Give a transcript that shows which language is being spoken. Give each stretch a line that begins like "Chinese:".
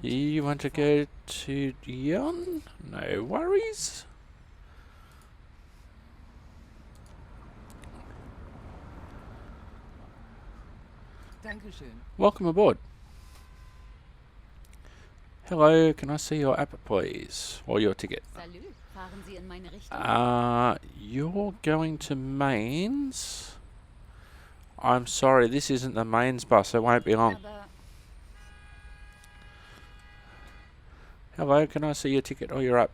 English: You want to go to Lyon? No worries.
German: Dankeschön.
English: Welcome aboard. Hello, can I see your app, please, or your ticket?
German: Salü, fahren Sie in meine Richtung?
English: You're going to Mainz. I'm sorry, this isn't the Mainz bus. It won't be long.
German: Aber
English: Hello, can I see your ticket or your app,